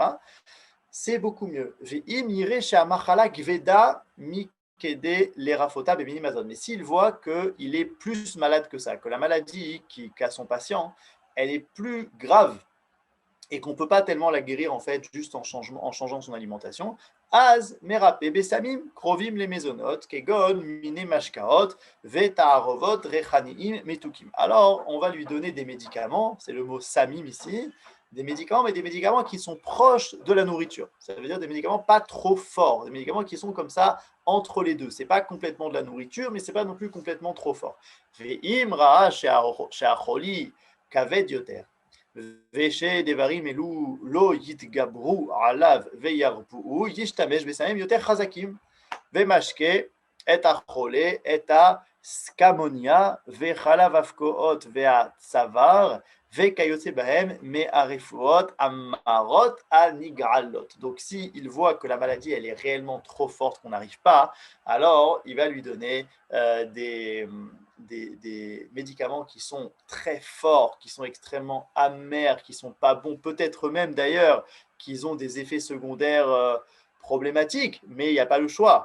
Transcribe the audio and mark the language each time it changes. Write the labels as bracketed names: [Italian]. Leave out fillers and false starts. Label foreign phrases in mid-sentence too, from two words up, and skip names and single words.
[French] C'est beaucoup mieux. Mais s'il voit qu'il est plus malade que ça, que la maladie qu'a son patient, elle est plus grave et qu'on ne peut pas tellement la guérir en fait juste en changeant son alimentation, [Hebrew] אז מרפא בסמים קרובים למזונות כגון מיני משקאות ותערובות ריחניים מתוקים. [French] Alors on va lui donner des médicaments, c'est le mot samim ici, des médicaments, mais des médicaments qui sont proches de la nourriture. Ça veut dire des médicaments pas trop forts, des médicaments qui sont comme ça entre les deux. C'est pas complètement de la nourriture, mais c'est pas non plus complètement trop fort. [Hebrew] ואם ראה שהחולי כבד יותר. ושדברים אלו לא יתגברו עליו וירפאו, ישתמש בסמים יותר חזקים ומשקה את החולה, את הסקמוניה וחלב הפקעות והצוואר וכיוצא בהם מהרפואות המרות הנגעלות. [French] Donc si il voit que la maladie elle est réellement trop forte qu'on n'arrive pas, alors il va lui donner des médicaments qui sont très forts, qui sont extrêmement amers, qui ne sont pas bons, peut-être même d'ailleurs qu'ils ont des effets secondaires problématiques, mais il n'y a pas le choix.